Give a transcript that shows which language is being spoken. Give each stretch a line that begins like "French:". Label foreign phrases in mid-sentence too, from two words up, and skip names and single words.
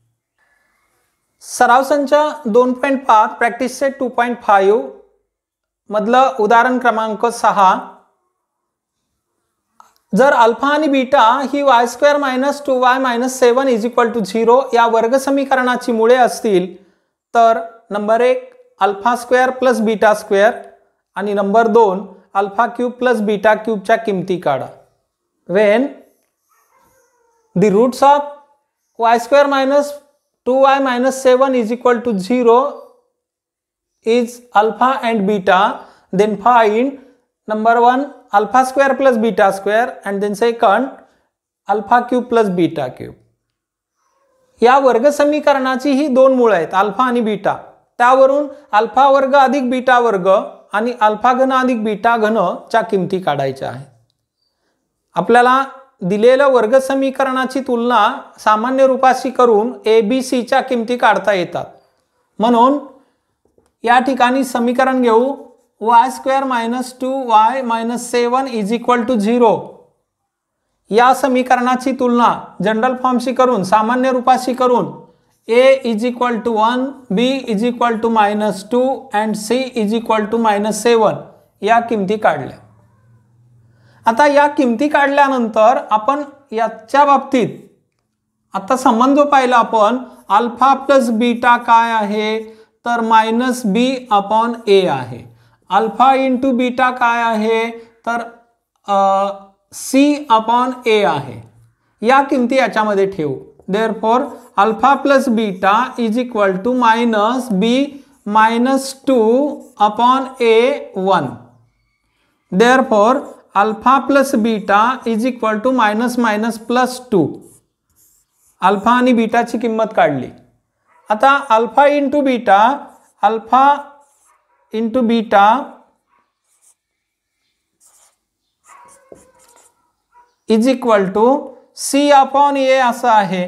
Marathi: सराव संच 2.5
English: practice set
Marathi: 2.5 मधलं उदाहरण क्रमांक 6. जर अल्फा आणि बीटा ही y² - 2y - 7 = 0 या वर्ग समीकरणाची मुळे असतील तर नंबर 1 α² + β² आणि नंबर 2 α³ + β³ च्या किमती काढा.
English: when the roots of y² - 2y - 7 = 0 is alpha and beta, then find number 1 α² + β² and then second α³ + β³.
Marathi: या वर्ग समीकरणाची ही दोन मूळ आहेत अल्फा आणि बीटा. त्यावरून अल्फा वर्ग अधिक बीटा वर्ग आणि अल्फा घन अधिक बीटा घन च्या किमती काढायच्या आहेत. आपल्याला दिलेल्या वर्ग समीकरणाची तुलना सामान्य रूपाशी करून ए बी सी च्या किमती काढता येतात. म्हणून या ठिकाणी समीकरण घेऊ y² - 2y - 7 = 0. या समीकरणाची तुलना
English: general formशी
Marathi: करून सामान्य रूपाशी करून a = 1, b = -2 and c = -7 या किमती काढल्या. आता या किमती काढल्यानंतर आपण याच्या बाबतीत आता संबंध पाहिला आपण
English: alpha plus beta
Marathi: काय आहे तर -b/a आहे.
English: alpha into beta
Marathi: काय आहे तर c/a आहे. या किमती याच्यामध्ये ठेवू.
English: therefore alpha plus beta = -b - 2/a1. therefore alpha plus beta = -2.
Marathi: अल्फा आणि बीटाची किंमत काढली. आता
English: alpha into beta
Marathi: c/a असं आहे.